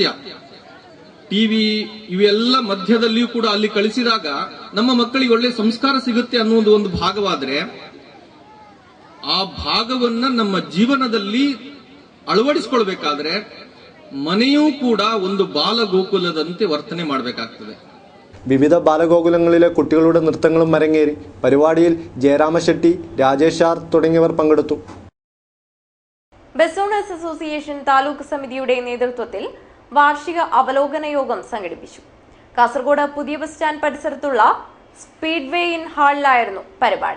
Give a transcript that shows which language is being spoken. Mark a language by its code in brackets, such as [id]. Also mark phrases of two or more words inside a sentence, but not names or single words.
[kn] ಟಿವಿ ಇವೆಲ್ಲ ಮಧ್ಯದಲ್ಲಿಯೂ ಕೂಡ ಅಲ್ಲಿ ಕಳಿಸಿದಾಗ ನಮ್ಮ ಮಕ್ಕಳಿಗೆ ಒಳ್ಳೆ ಸಂಸ್ಕಾರ ಸಿಗುತ್ತೆ ಅನ್ನೋದು ಒಂದು ಭಾಗವಾದ್ರೆ, ಆ ಭಾಗವನ್ನ ನಮ್ಮ ಜೀವನದಲ್ಲಿ ಅಳವಡಿಸಿಕೊಳ್ಬೇಕಾದ್ರೆ ಮನೆಯೂ ಕೂಡ ಒಂದು ಬಾಲಗೋಕುಲದಂತೆ ವರ್ತನೆ ಮಾಡಬೇಕಾಗ್ತದೆ. [ml] വിവിധ ബാലഗോകുലങ്ങളിലെ കുട്ടികളുടെ നൃത്തങ്ങളും അരങ്ങേറി. പരിപാടിയിൽ ജയരാമ ഷെട്ടി, രാജേഷ് ആർ തുടങ്ങിയവർ പങ്കെടുത്തു. ബസ് ഓണേഴ്സ് അസോസിയേഷൻ താലൂക്ക് സമിതിയുടെ നേതൃത്വത്തിൽ വാർഷിക അവലോകന യോഗം സംഘടിപ്പിച്ചു. കാസർഗോഡ് പുതിയ ബസ് സ്റ്റാൻഡ് പരിസരത്തുള്ള സ്പീഡ്വേ ഇൻ ഹാളിലായിരുന്നു പരിപാടി.